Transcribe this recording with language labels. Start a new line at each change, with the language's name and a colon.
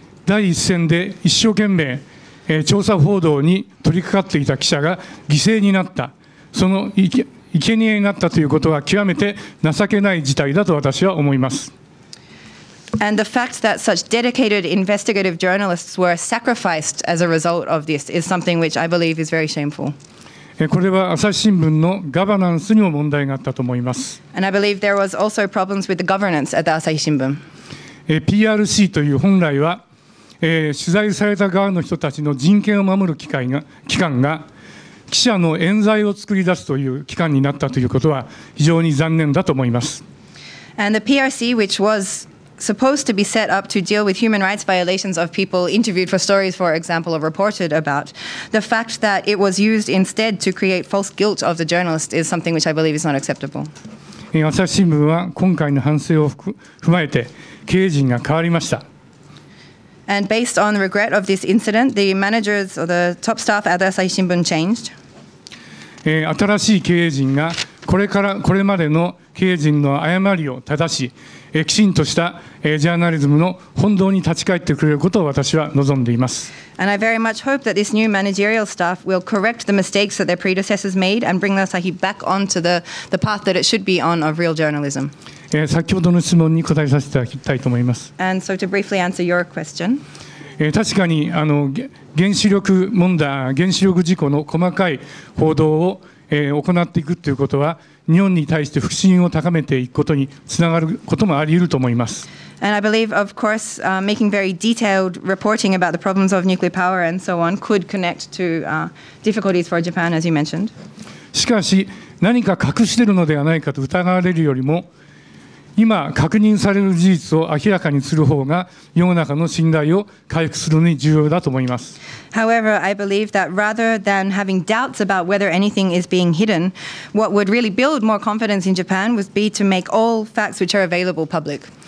Japanese: 第一線で一生懸命、調査報道に取り掛かっていた記者が犠牲になった。その生贄になったということは極めて情けない事態だと私は思います。
English: And the fact that such dedicated investigative journalists were sacrificed as a result of this is something which I believe is very shameful.
Japanese: これは朝日新聞のガバナンスにも問題があったと思います。
English: And I believe there was also problems with the governance at the Asahi Shimbun.
Japanese: PRC という本来は、取材された側の人たちの人権を守る機関が記者の冤罪を作り出すという機関になったということは非常に残念だと思います。
English: And the PRC, which was supposed to be set up to deal with human rights violations of people interviewed for stories, for example, or reported about, the fact that it was used instead to create false guilt of the journalist is something which I believe is not acceptable.
Japanese: 朝日新聞は今回の反省を踏まえて経営陣が変わりました。
English: And based on the regret of this incident, the managers or the top staff at the Asahi Shimbun changed.
Japanese: 新しい経営陣がこれまでの経営陣の誤りを正し、きちんとしたジャーナリズムの本道に立ち返ってくれることを私は望んでいます。
English: And I very much hope that this new managerial staff will correct the mistakes that their predecessors made and bring the Asahi back onto the path that it should be on of real journalism.
Japanese: 先ほどの質問に答えさせていただきたいと思います。
English: And so to briefly answer your question.
Japanese: 確かに原子力事故の細かい報道を行っていくということは日本に対して不信を高めていくことにつながることもあり得ると思います。
English: And I believe, of course, making very detailed reporting about the problems of nuclear power and so on could connect to difficulties for Japan, as you mentioned.
Japanese: しかし何か隠しているのではないかと疑われるよりも今確認される事実を明らかにする方が世の中の信頼を回復するのに重要だと思います。
English: However, I believe that rather than having doubts about whether anything is being hidden, what would really build more confidence in Japan would be to make all facts which are available public.